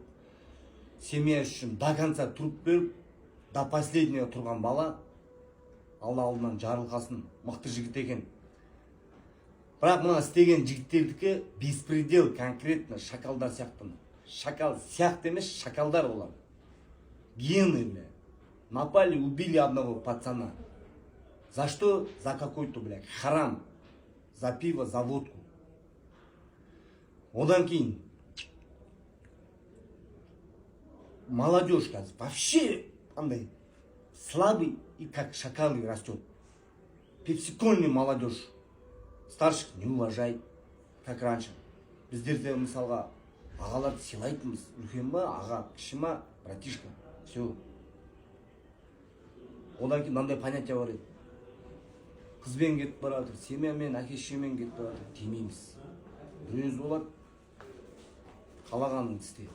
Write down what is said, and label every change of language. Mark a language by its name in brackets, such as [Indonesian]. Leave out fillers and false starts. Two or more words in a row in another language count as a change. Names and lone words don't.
[Kazakh] Семья үшін [Russian] до конца [Kazakh] тұрып беріп, [Russian] до последнего [Kazakh] тұрған бала, Алла алдынан жарылқасын, мықты жігіт екен. Бірақ мына істеген жігіттердікі беспредел, конкретно шакалдар сияқты. Шакал сияқты емес, шакалдар олар. [Russian] Гены, бля. Напали, убили одного пацана. За что? За какой-то, бля, харам. За пиво, за водку. [Kazakh] Одан кейін [Russian] молодежь, кажется, вообще андай слабый и как шакалы растет. Пепсикольный молодежь. Старших не уважай, как раньше. [Kazakh] Біздерде мысалға ағаларды сыйлайтынбыз. Үлкен ба, аға, кіші ма, братишка. Все. Одан кейін мынандай понятие бар еді. Қызбен кетіп баратыр, семьямен, әке-шешемен кетіп баратыр, демейміз. Бір өзі болады, қалағанын істе.